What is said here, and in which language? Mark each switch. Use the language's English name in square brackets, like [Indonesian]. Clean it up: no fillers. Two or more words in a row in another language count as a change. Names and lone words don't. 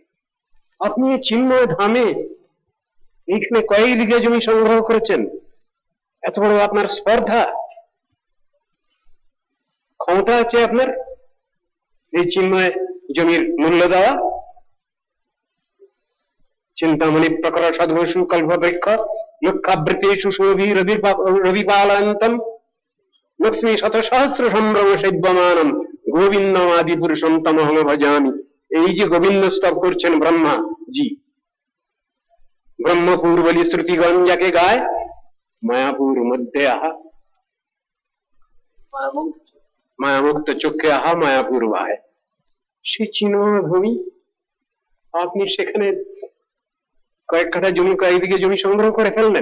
[Bangla] আপনি চিন্ময় ধামে এইখানে কয়েক বিঘা জমি সংগ্রহ করেছেন, এত বড় আপনার স্পর্ধা, ক্ষমতা আছে আপনার এই চিন্ময় জমির মূল্য দেওয়া? [Sanskrit] চিন্তামণি প্রকর সদ্বসু কল্পবৃক্ষ লক্ষাবৃতেষু রবিপালন্তম লক্ষ্মী শত সহস্র সম্ভ্রম সেব্যমানম গোবিন্দম আদি পুরুষম তমহম ভজামি। [Bangla] এই যে গোবিন্দ স্তব করছেন ব্রহ্মা জি, ব্রহ্মপুর বলি শ্রুতিগণ যাকে গায়, মায়াপুর মধ্যে আহা, মায়ামুক্ত চক্ষে আহা মায়াপুর ভাই। সে চিন্ময় ভূমি, আপনি সেখানে কয়েক কাঠা জমি, কয়েক দিকে জমি সংগ্রহ করে ফেললেন।